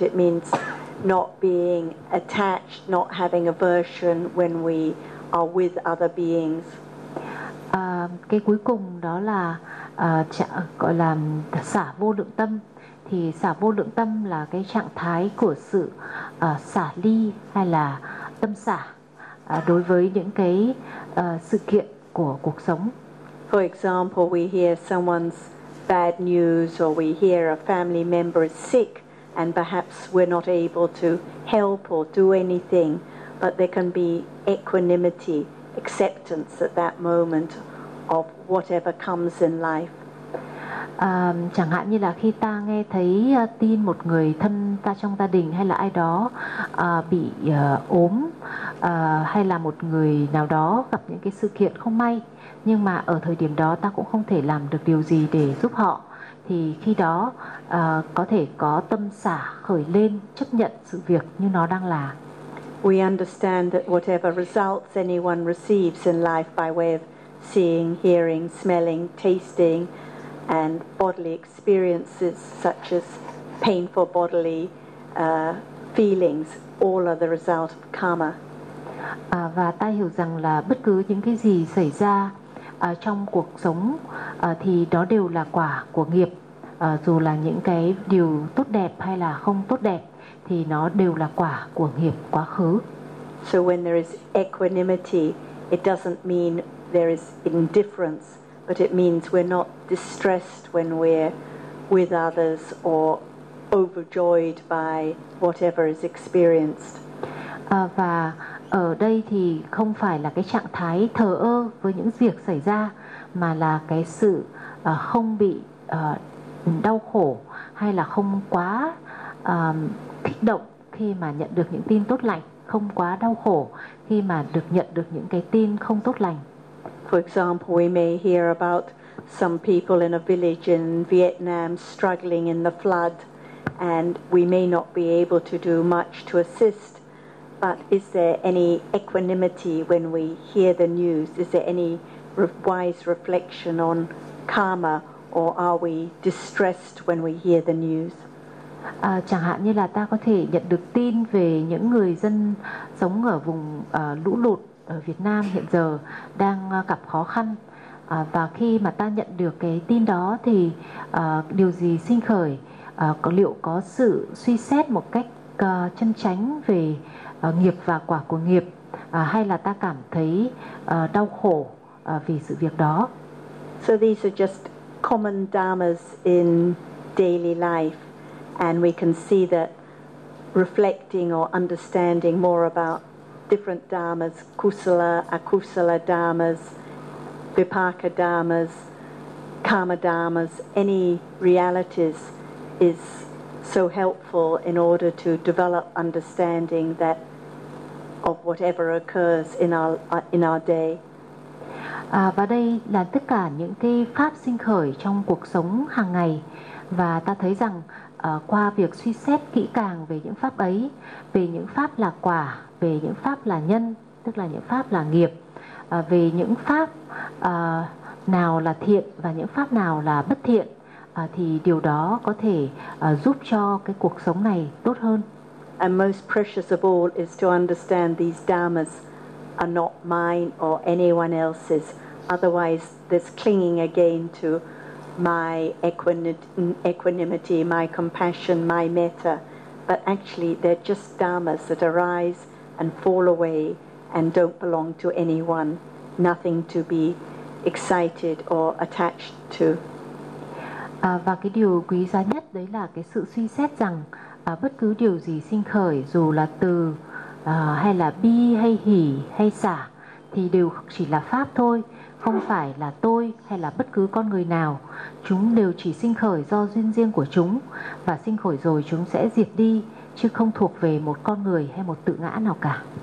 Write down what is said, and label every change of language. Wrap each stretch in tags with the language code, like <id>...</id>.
<en>it means not being attached, not having aversion when we are with other beings.</en> <vi>Cái cuối cùng đó là gọi là xả vô lượng tâm. Thì xả vô lượng tâm là cái trạng thái của sự xả ly hay là tâm xả đối với những cái sự kiện của cuộc sống.</vi> <en>For example, we hear someone's bad news or we hear a family member is sick and perhaps we're not able to help or do anything, but there can be equanimity, acceptance at that moment of whatever comes in life.</en> <vi>Chẳng hạn như là khi ta nghe thấy tin một người thân ta trong gia đình hay là ai đó bị ốm hay là một người nào đó gặp những cái sự kiện không may, nhưng mà ở thời điểm đó ta cũng không thể làm được điều gì để giúp họ, thì khi đó có thể có tâm xả khởi lên, chấp nhận sự việc như nó đang là.</vi> <en>We understand that whatever results anyone receives in life by way of seeing, hearing, smelling, tasting and bodily experiences such as painful bodily feelings, all are the result of karma.</en> <vi>Và ta hiểu rằng là bất cứ những cái gì xảy ra trong cuộc sống thì đó đều là quả của nghiệp, dù là những cái điều tốt đẹp hay là không tốt đẹp thì nó đều là quả của nghiệp quá khứ.</vi> <en>So when there is equanimity, it doesn't mean there is indifference, but it means we're not distressed when we're with others or overjoyed by whatever is experienced.</en> <vi>Và ở đây thì không phải là cái trạng thái thờ ơ với những việc xảy ra, mà là cái sự không bị đau khổ hay là không quá kích động khi mà nhận được những tin tốt lành, không quá đau khổ khi mà được nhận được những cái tin không tốt lành.</vi> <en>For example, we may hear about some people in a village in Vietnam struggling in the flood, and we may not be able to do much to assist. But is there any equanimity when we hear the news? Is there any wise reflection on karma, or are we distressed when we hear the news?</en> <vi>Chẳng hạn như là ta có thể nhận được tin về những người dân sống ở vùng lũ lụt ở Việt Nam hiện giờ đang gặp khó khăn, và khi mà ta nhận được cái tin đó thì điều gì sinh khởi, liệu có sự suy xét một cách chân chánh về nghiệp và quả của nghiệp, hay là ta cảm thấy đau khổ vì sự việc đó.</vi> <en>So these are just common dharmas in daily life, and we can see that reflecting or understanding more about different dharmas, kusala, akusala dharmas, vipaka dharmas, karma dharmas, any realities is so helpful in order to develop understanding that of whatever occurs in our day.</en> <vi>Và đây là tất cả những cái pháp sinh khởi trong cuộc sống hàng ngày, và ta thấy rằng qua việc suy xét kỹ càng về những pháp ấy, về những pháp là quả, về những pháp là nhân, tức là những pháp là nghiệp, về những pháp nào là thiện và những pháp nào là bất thiện, thì điều đó có thể giúp cho cái cuộc sống này tốt hơn.</vi> <en>And most precious of all is to understand these dharmas are not mine or anyone else's. Otherwise, there's clinging again to my equanimity, my compassion, my metta. But actually, they're just dharmas that arise and fall away and don't belong to anyone. Nothing to be excited or attached to.</en> <vi>Và cái điều quý giá nhất đấy là cái sự suy xét rằng bất cứ điều gì sinh khởi, dù là từ hay là bi hay hỷ hay xả, thì đều chỉ là pháp thôi, không phải là tôi hay là bất cứ con người nào. Chúng đều chỉ sinh khởi do duyên riêng của chúng, và sinh khởi rồi chúng sẽ diệt đi, chứ không thuộc về một con người hay một tự ngã nào cả.</vi>